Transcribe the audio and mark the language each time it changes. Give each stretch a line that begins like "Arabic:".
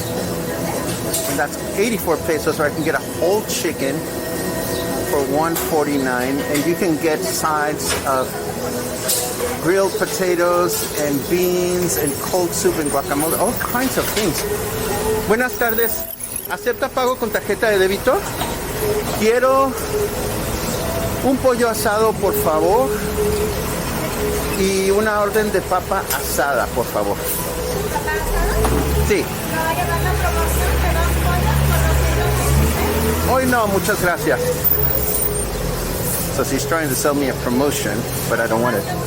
English: And that's 84 pesos, or I can get a whole chicken for 149. And you can get sides of grilled potatoes and beans and cold soup and guacamole, all kinds of things.
Spanish: Buenas tardes. ¿Acepta pago con tarjeta de débito? Quiero un pollo asado, por favor, y una orden de papa asada, por favor. ¿Papa asada? Sí. ¿Me va a llevar la promoción de 2 pollos por 215? Hoy no, muchas gracias.
English: So she's trying to sell me a promotion, but I don't want it.